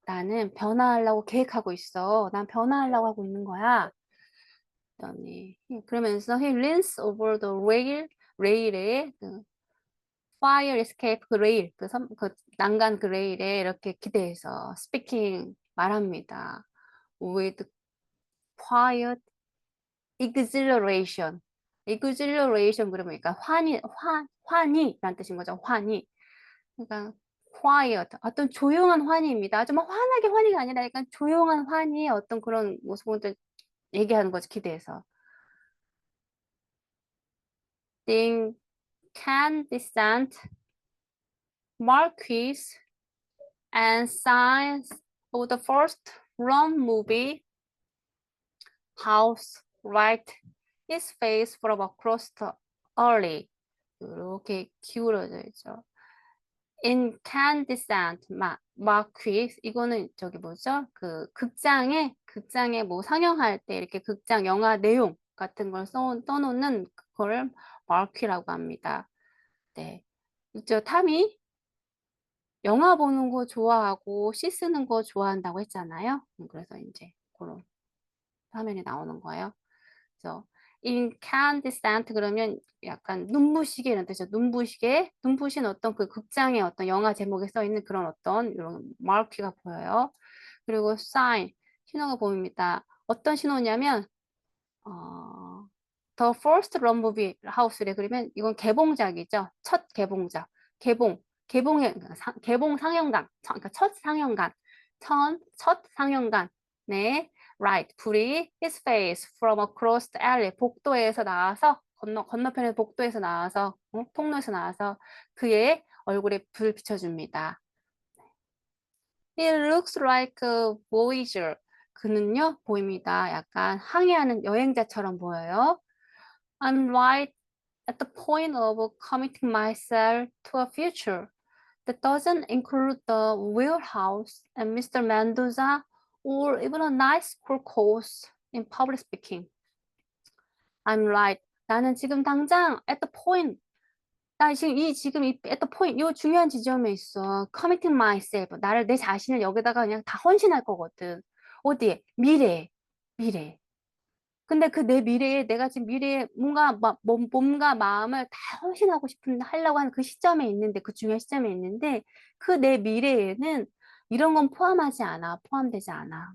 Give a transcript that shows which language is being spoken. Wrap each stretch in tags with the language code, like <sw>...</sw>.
<ko>나는 변화하려고 계획하고 있어. 난 변화하려고 하고 있는 거야. 그러면서</ko> <en>he leans over the</en> <ko>레일에 그 fire escape 그 레일, 그 난간 그 레일에 이렇게 기대해서 speaking 말합니다.</ko> <en>with quiet exhilaration.</en> <ko>exhilaration 그러면 그러니까 환희라는 뜻인 거죠. 환희. 그러니까 quiet, 어떤 조용한 환희입니다. 좀 환하게 환희가 아니라 약간 조용한 환희의 어떤 그런 모습을 얘기하는 거죠. 기대해서.</ko> <en>The incandescent marquis and signs of the first run movie house right his face from across the alley.</en> <ko>이렇게 기울어져 있죠. incandescent marquis, 이거는 저기 뭐죠? 그 극장에 뭐 상영할 때 이렇게 극장 영화 내용 같은 걸 써놓는 그걸 marquis라고 합니다. 네, 있죠. 탐이 영화 보는 거 좋아하고 시 쓰는 거 좋아한다고 했잖아요. 그래서 이제 그런 화면에 나오는 거예요. 그래서 incandescent 그러면 약간 눈부시게 이런 뜻이죠. 눈부시게, 눈부신 어떤 그 극장의 어떤 영화 제목에 써 있는 그런 어떤 이런 마크가 보여요. 그리고 sign, 신호가 보입니다. 어떤 신호냐면 The First Run Movie House래. 그러면 이건 개봉작이죠. 첫 개봉작. 개봉 상영관. 그러니까 첫 상영관. 첫 상영관. 네. Right. 불이</ko> <en>his face from across the alley.</en> <ko>복도에서 나와서 건너편의 복도에서 나와서 통로에서 나와서 그의 얼굴에 불 비춰줍니다.</ko> <en>He looks like a voyager.</en> <ko>그는요, 보입니다. 약간 항해하는 여행자처럼 보여요.</ko> <en>I'm right at the point of committing myself to a future that doesn't include the warehouse and Mr. Mendoza or even a nice cool course in public speaking. I'm right.</en> <ko>나는 지금 당장</ko> <en>at the point.</en> <ko>나 지금 이 at the point, 요 중요한 지점에 있어.</ko> <en>committing myself.</en> <ko>내 자신을 여기다가 그냥 다 헌신할 거거든. 어디에? 미래에. 근데 그 내 미래에 내가 지금 미래에 뭔가 몸과 마음을 다 헌신하고 하려고 하는 그 시점에 있는데, 그 중요한 시점에 있는데, 그 내 미래에는 이런 건 포함되지 않아.</ko>